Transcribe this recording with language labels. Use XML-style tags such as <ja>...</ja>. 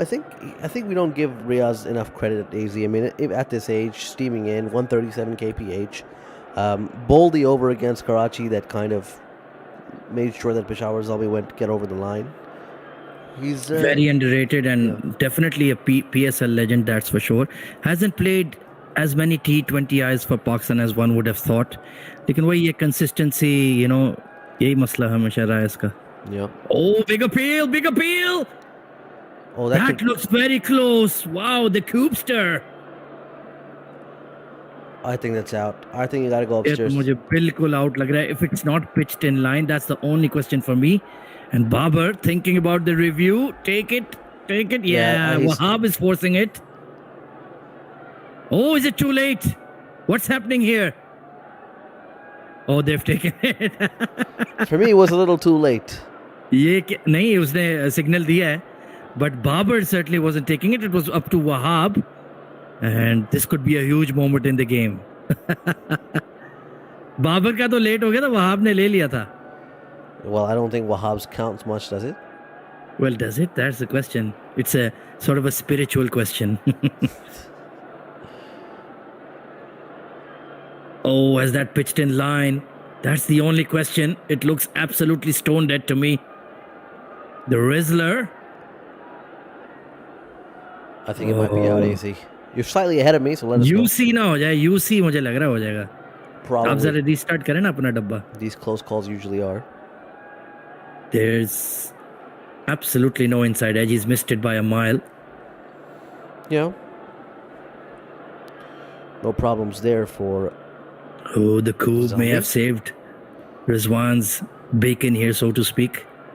<en>I think we don't give Riaz enough credit at AZ. I mean, at this age, steaming in 137 kph, bowled the over against Karachi that kind of made sure that Peshawar Zalmi went to get over the line. He's very underrated and definitely a PSL legend, that's for sure. Hasn't played as many T20Is for Pakistan as one would have thought.</en> <ur>लेकिन वही ये consistency, यही मसला हमेशा रहा है इसका.</ur> <en>Yeah. Oh, big appeal! Oh, that looks very close. Wow, the Coopster. I think that's out. I think you gotta go upstairs.</en> <ur>मुझे बिल्कुल out लग रहा है.</ur> <en>If it's not pitched in line, that's the only question for me. And Babar thinking about the review. Take it. Yeah, Wahab is forcing it. Oh, is it too late? What's happening here? Oh, they've taken it. For me, it was a little too late.</en> <ur>नहीं, उसने signal दिया है.</ur> <en>But Babar certainly wasn't taking it. It was up to Wahab. And this could be a huge moment in the game.</en> <ur>Babar का तो late हो गया था, Wahab ने ले लिया था.</ur> <en>Well, I don't think Wahab's counts much, does it? Well, does it? That's the question. It's a sort of a spiritual question. Oh, has that pitched in line? That's the only question. It looks absolutely stone dead to me. The Rizzler. I think it might be out, AZ. You're slightly ahead of me, so let us go.</en> <ur>UC ना हो जाए. UC मुझे लग रहा हो जाएगा.</ur> <en>Probably.</en> <ur>आप जरा restart करें ना अपना डब्बा.</ur> <en>These close calls usually are. There's Absolutely no inside edge. He's missed it by a mile. Yeah. No problems there for. Oh, the coup may Zalmi? have saved Rizwan's bacon here, so to speak.</en>